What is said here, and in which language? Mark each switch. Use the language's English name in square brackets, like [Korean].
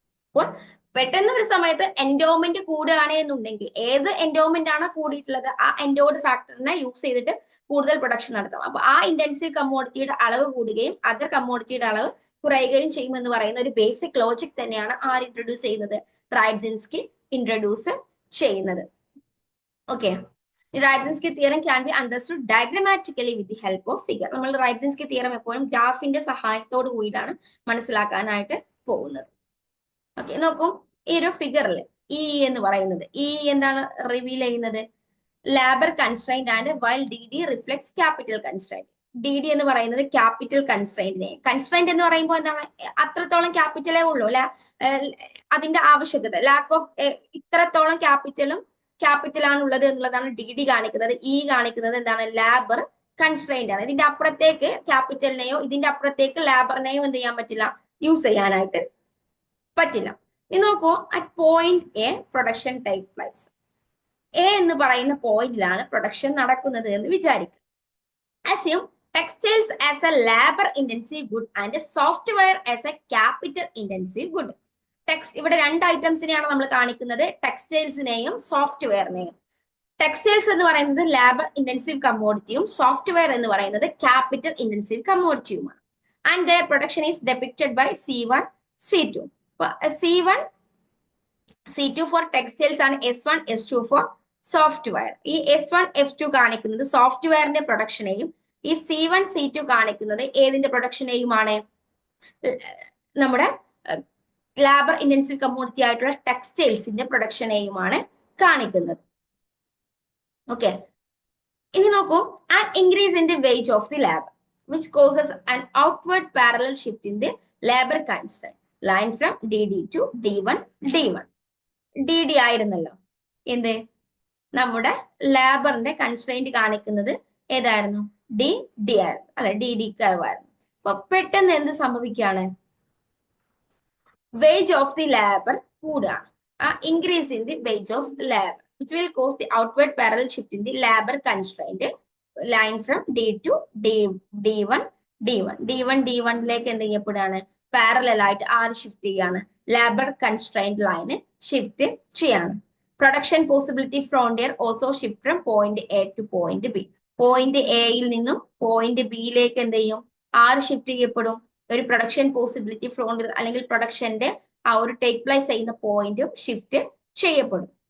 [Malayalam] അപ്പോൾ പെട്ടെന്ന് ഒരു സമയത്ത് എൻഡോമെന്റ് കൂടുകയാണ് എന്നുണ്ടെങ്കിൽ ഏത് എൻഡോമെന്റ് ആണോ കൂടിയിട്ടുള്ളത് ആ എൻഡോഡ് ഫാക്ടറിനെ യൂസ് ചെയ്തിട്ട് കൂടുതൽ പ്രൊഡക്ഷൻ നടത്താം. അപ്പൊ ആ ഇന്റൻസീവ് കമ്മോഡിറ്റിയുടെ അളവ് കൂടുകയും അതർ കമ്മോഡിറ്റിയുടെ അളവ് കുറയുകയും ചെയ്യുമെന്ന് പറയുന്ന ഒരു ബേസിക് ലോജിക് തന്നെയാണ് ആര് ഇൻട്രൊഡ്യൂസ് ചെയ്യുന്നത്, റൈബ്സിൻസ്കി ഇൻട്രൊഡ്യൂസ് ചെയ്യുന്നത്. Okay, [English] Rybczynski theorem can be understood diagrammatically with the help of figure. [Malayalam] നമ്മൾ Rybczynski theorem എപ്പോഴും ഗ്രാഫിന്റെ സഹായത്തോട് കൂടിയിട്ടാണ് മനസ്സിലാക്കാനായിട്ട് പോകുന്നത്. ഓക്കെ, നോക്കൂ ഈ ഒരു ഫിഗറിൽ ഇ എന്ന് പറയുന്നത് എന്താണ് റിവീൽ ചെയ്യുന്നത്? [English] Labour constraint and while D D reflects capital constraint. [Malayalam] D D എന്ന് പറയുന്നത് ക്യാപിറ്റൽ കൺസ്ട്രെയിന്റിനെ, കൺസ്ട്രെയിന്റ് എന്ന് പറയുമ്പോൾ എന്താണ്, അത്രത്തോളം ക്യാപിറ്റലേ ഉള്ളൂ അല്ലെ, അതിന്റെ ആവശ്യകത, ലാക്ക് ഓഫ് ഇത്രത്തോളം ക്യാപിറ്റലാണുള്ളത് എന്നുള്ളതാണ് ഡി ഡി കാണിക്കുന്നത്. ഇ കാണിക്കുന്നത് എന്താണ്? ലാബർ കൺസ്ട്രെയിന്റ് ആണ്. ഇതിന്റെ അപ്പുറത്തേക്ക് ക്യാപിറ്റലിനെയോ ഇതിന്റെ അപ്പുറത്തേക്ക് ലാബറിനെയോ എന്ത് ചെയ്യാൻ പറ്റില്ല, യൂസ് ചെയ്യാനായിട്ട് പറ്റില്ല. ഇനി നോക്കൂ, [English] At point A production take place. [Malayalam] A എന്ന് പറയുന്ന പോയിന്റിലാണ് പ്രൊഡക്ഷൻ നടക്കുന്നത് എന്ന് വിചാരിക്കുക. [English] Assume textiles as a labor intensive good and software as a capital intensive good. [Malayalam] ഇവിടെ രണ്ട് ഐറ്റംസിനെയാണ് നമ്മൾ കാണിക്കുന്നത്, ടെക്സ്റ്റൈൽസിനെയും സോഫ്റ്റ്വെയറിനെയും. ടെക്സ്റ്റൈൽസ് എന്ന് പറയുന്നത് ലാബർ ഇന്റൻസീവ് കമ്മോഡിറ്റിയും സോഫ്റ്റ്വെയർ എന്ന് പറയുന്നത് capital intensive കമ്മോഡിറ്റിയുമാണ്. [English] And their production is depicted by C1 C2. [Malayalam] C1 C2 four textiles ആണ്, S1 S2 four software. ഈ S1 S2 കാണിക്കുന്നത് സോഫ്റ്റ്വെയറിന്റെ പ്രൊഡക്ഷനെയും ഈ C1 C2 കാണിക്കുന്നത് ഏതിന്റെ പ്രൊഡക്ഷനെയുമാണ്? നമ്മുടെ ലാബർ ഇന്റൻസീവ് കമ്മോഡിറ്റി ആയിട്ടുള്ള ടെക്സ്റ്റൈൽസിന്റെ പ്രൊഡക്ഷനെയുമാണ് കാണിക്കുന്നത്. ഓക്കെ, ഇനി നോക്കൂ, [English] And increase in the wage of the labour which causes an outward parallel shift in the labor constraint line from DD to D1 D1. [Malayalam] DD ആയിരുന്നല്ലോ എന്ത്, നമ്മുടെ ലാബറിന്റെ കൺസ്ട്രെയിന്റ് കാണിക്കുന്നത് ഏതായിരുന്നു? ഡി ആയിരുന്നു അല്ലെ, ഡി കർവ് ആയിരുന്നു. അപ്പൊ പെട്ടെന്ന് എന്ത് സംഭവിക്കുകയാണ്? വേജ് ഓഫ് ദി ലാബർ കൂടുകയാണ്. [English] increase in the wage of the labour which will cause the outward parallel shift in the labor constraint line from D to D1 D1ലേക്ക് [Malayalam] എന്ത് ചെയ്യപ്പെടുകയാണ്? പാരലൽ ആയിട്ട് ആര് ഷിഫ്റ്റ് ചെയ്യാണ്? ലാബർ കൺസ്ട്രെയിന്റ് ലൈന് ഷിഫ്റ്റ് ചെയ്യാണ്. [English] Production possibility frontier also shift from point A to point B. [Malayalam] Point എയിൽ നിന്നും point ബിയിലേക്ക് എന്ത് ചെയ്യും? ആര് ഷിഫ്റ്റ് ചെയ്യപ്പെടും? ഒരു പ്രൊഡക്ഷൻ പോസിബിലിറ്റി ഫ്രോണ്ടിയർ അല്ലെങ്കിൽ പ്രൊഡക്ഷന്റെ ആ ഒരു ടേക്ക് പ്ലേസ് ചെയ്യുന്ന പോയിന്റും ഷിഫ്റ്റ് ചെയ്യപ്പെടും.